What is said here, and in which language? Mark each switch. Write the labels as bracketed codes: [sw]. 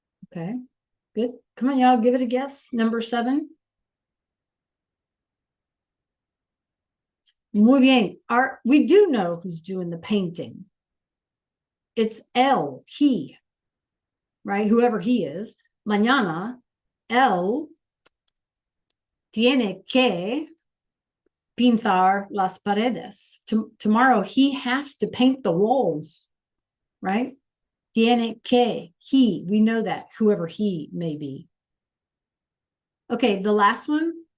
[en] Okay, good. Come on, y'all, give it a guess. Number 7. [es] Muy bien. [en] We do know who's doing the painting. It's él, he, right? Whoever he is. [es] Mañana, él tiene que pintar las paredes. [en] Tomorrow, he has to paint the walls, right? [es] Tiene que, [en] he, we know that, whoever he may be. Okay, the last one.